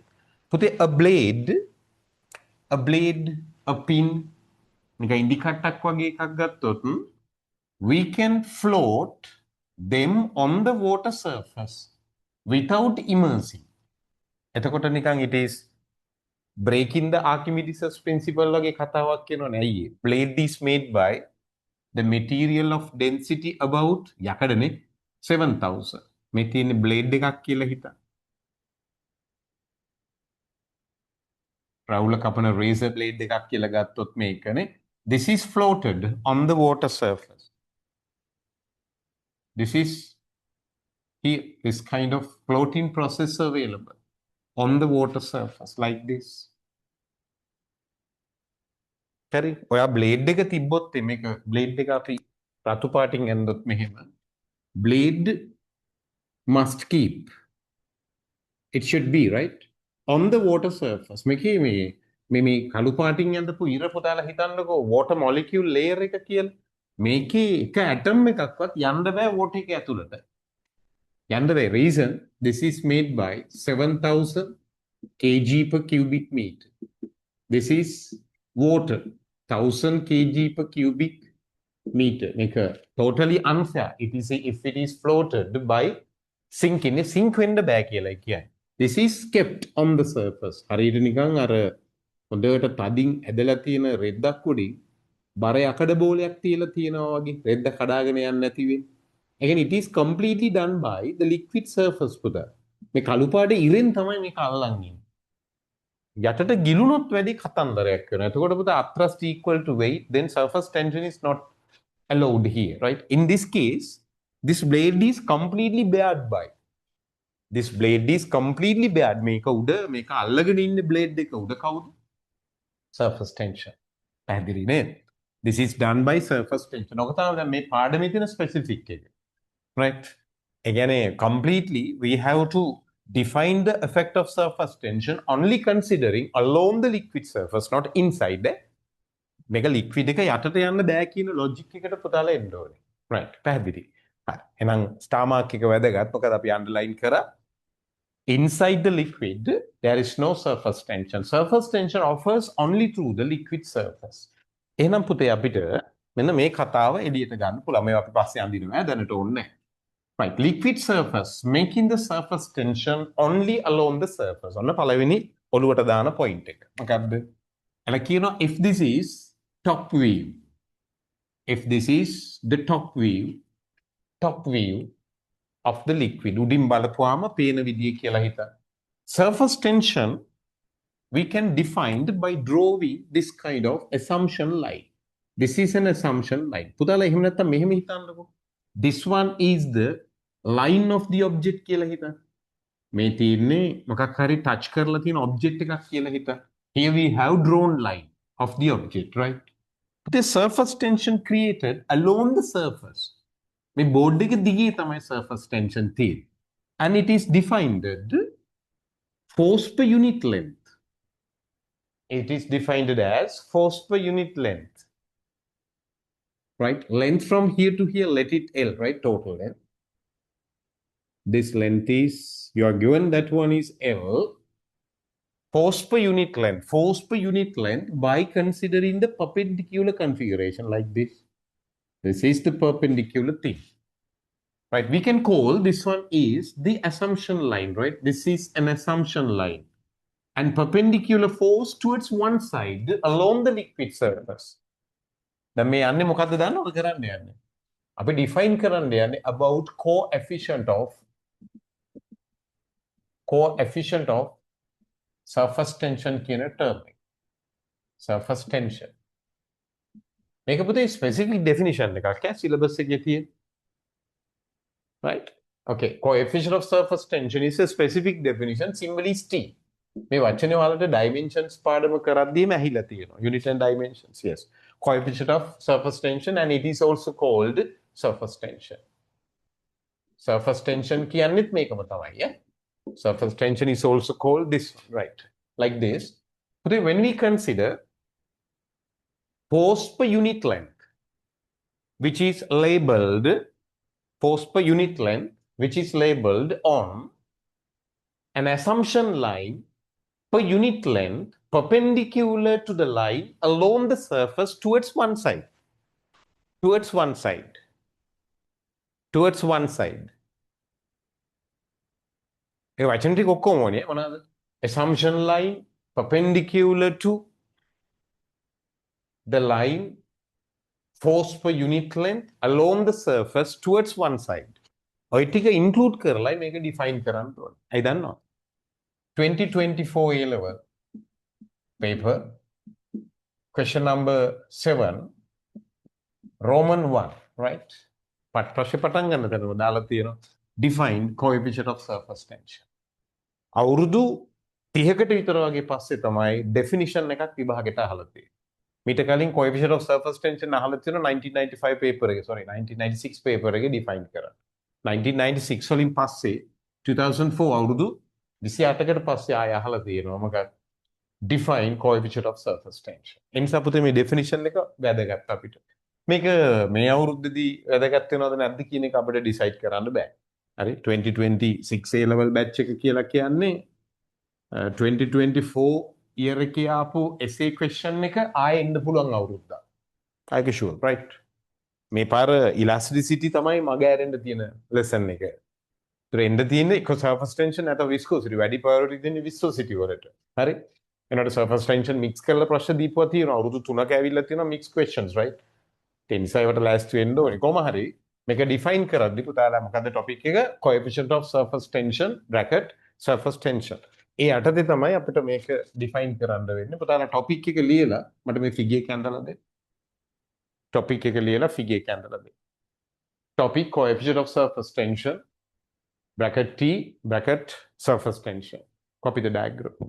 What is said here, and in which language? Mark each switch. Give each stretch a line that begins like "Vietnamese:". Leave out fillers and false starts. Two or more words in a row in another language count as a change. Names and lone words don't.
English: A blade, a pin, we can float them on the water surface without immersing. It is breaking the Archimedes' principle. Blade is made by the material of density about 7,000. Methane blade
Sinhala: එකක් කියලා හිතා. රවුල කපන
English: razor blade
Sinhala: එකක් කියලා ගත්තොත් මේකනේ.
English: This is floated on the water surface. This is here, this kind of floating process available on the water surface like this.
Sinhala: හරි. ඔයා blade එක තිබ්බොත් මේක blade එක අපි රතු පාටින් ඇඳොත් මෙහෙම.
English: Blade must keep. It should be, right? On the water surface.
Sinhala: මේකේ මේ කළු පාටින් ඇඳපු ඉර පුතාලා හිතන්නකෝ
English: water molecule layer
Sinhala: එක කියලා. මේකේ එක atom එකක්වත් යන්න බෑ water එක ඇතුළට. යන්න බෑ.
English: Reason, this is made by 7,000 kg per cubic meter. This is water, 1,000 kg per cubic meter. Make totally unfair. If it is floated by sinking,
Sinhala: sink වෙන්න බෑ කියලා කියන්නේ.
English: This is kept on the surface.
Sinhala: හරියට නිකන් අර හොඳට තදින් ඇදලා තියෙන රෙද්දක් උඩින් බර යකඩ බෝලයක් තියලා තියෙනවා වගේ රෙද්ද කඩාගෙන යන්නේ නැති වෙන්නේ.
English: Again, it is completely done by the liquid surface පුතා.
Sinhala: මේ කළු පාට ඉරෙන් තමයි මේක අල්ලන් ඉන්නේ. යටට ගිලුනොත් වැඩි කතන්දරයක් වෙනවා. එතකොට පුතා
English: upthrust equal to weight, then surface tension is not allowed here, right? In this case, this blade is completely bared by. This blade is completely bared.
Sinhala: මේක උඩ මේක අල්ලගෙන ඉන්න blade එක උඩ කවුද?
English: Surface tension.
Sinhala: පැහැදිලි නේද?
English: This is done by surface tension.
Sinhala: ඔක තමයි දැන් මේ පාඩමේ තියෙන specific එක.
English: Right? Again, completely we have to define the effect of surface tension only considering along the liquid surface, not inside.
Sinhala: මේක liquid එක යටට යන්න බෑ කියන logic එකට පුතාලා එන්න ඕනේ.
English: right
Sinhala: පැහැදිලි හරි එහෙනම්
English: star mark
Sinhala: එක වැදගත් මොකද අපි underline කරා
English: inside the liquid there is no surface tension surface tension offers only through the liquid surface
Sinhala: එහෙනම් පුතේ අපිට මෙන්න මේ කතාව එළියට ගන්න පුළුවන් මේවා අපි පස්සේ අඳිනවා දැනට ඕනේ
English: right liquid surface making the surface tension only along the surface
Sinhala: ඔන්න පළවෙනි ඔලුවට දාන point එක මොකක්ද එලා කියනවා
English: if this is top view if this is the top view of the liquid උඩින්
Sinhala: බලපුවාම පේන විදිය කියලා හිතන්න
English: surface tension we can define by drawing this kind of assumption line this is an assumption line
Sinhala: පුතාලා එහෙම නැත්තම් මෙහෙම හිතන්නකෝ
English: this one is the line of the object
Sinhala: කියලා හිතන්න මේ තියෙන්නේ මොකක් හරි touch කරලා තියෙන object එකක් කියලා හිතන්න
English: here we have drawn line of the object right the surface tension created along the surface
Sinhala: මේ බෝඩ් එක දිගේ තමයි
English: surface tension තියෙන්නේ and it is defined force per unit length it is defined as force per unit length right length from here to here let it L right total length this length is you are given that one is L force per unit length by considering the perpendicular configuration like this is the perpendicular thing right we can call this one is the assumption line right this is an assumption line and perpendicular force towards one side along the liquid surface
Sinhala: දැන් මේ යන්නේ මොකද්ද දන්නවද කරන්න යන්නේ අපි define කරන්න යන්නේ
English: about coefficient of surface tension
Sinhala: කියන term එක
English: surface tension
Sinhala: මේක පුතේ
English: specific definition
Sinhala: එකක් ඈ syllabus එකේ
English: තියෙන right okay coefficient of surface tension is a specific definition symbol is T
Sinhala: මේ වචනේ වලට dimensions පාඩම කරද්දීම ඇහිලා තියෙනවා
English: unit and dimensions yes coefficient of surface tension and it is also called surface tension
Sinhala: කියන්නේත් මේකම තමයි
English: yeah surface tension is also called this right like this but when we consider force per unit length which is labeled force per unit length which is labeled on an assumption line per unit length perpendicular to the line along the surface towards one side
Sinhala: ඒ වචන ටික ඔක්කොම ඕනේ මොනවාද
English: assumption line perpendicular to the line force per unit length along the surface towards one side
Sinhala: ඔය ටික include කරලා මේක define කරන්න ඕනේ අය දන්නවා
English: 2024 A level paper question number 7 Roman 1 right
Sinhala: ප්‍රශ්න පටන් ගන්න තැනම දාලා තියෙනවා
English: define coefficient of surface tension
Sinhala: අවුරුදු 30කට විතර වගේ පස්සේ තමයි definition එකක් විභාගෙට අහලා තියෙන්නේ මීට කලින්
English: coefficient of surface tension
Sinhala: අහලා තියෙනවා 1995 paper එකේ sorry 1996 paper එකේ define කරා 1996 වලින් පස්සේ 2004 අවුරුදු 28කට පස්සේ ආය අහලා තියෙනවා මොකක්ද
English: define coefficient of surface tension
Sinhala: එනිසා පුතේ මේ definition එක වැදගත් අපිට මේක මේ අවුරුද්දේදී වැදගත් වෙනවද නැද්ද කියන එක අපිට decide කරන්න බෑ හරි 2026
English: A level batch
Sinhala: එක කියලා කියන්නේ 2024 year එකේ ආපු
English: essay question
Sinhala: එක ආයෙ එන්න පුළුවන් අවුරුද්දක් ඒක
English: sure right
Sinhala: මේ පාර elasticity තමයි මග ඇරෙන්න තියෙන lesson එක ඒතර එන්න තියෙන්නේ එක්ක surface tension නැත්නම් viscosity වැඩි priority දෙන්නේ viscosity වලට හරි එනකොට
English: surface tension
Sinhala: mix කරලා ප්‍රශ්න දීපුවා තියෙනවා අවුරුදු 3ක ඇවිල්ලා තියෙනවා
English: mix questions right
Sinhala: ඒ නිසා ඒවට last වෙන්න ඕනේ කොහොම හරි මේක define කරද්දි පුතාලා මොකද්ද topic එක
English: coefficient of surface tension bracket surface tension
Sinhala: ඒ යටතේ තමයි අපිට මේක define කරන්න වෙන්නේ පුතාලා topic එක ලියලා මට මේ figure එක අඳලා දෙන්න topic එක ලියලා figure එක අඳලා දෙන්න
English: topic coefficient of surface tension bracket T bracket surface tension copy the diagram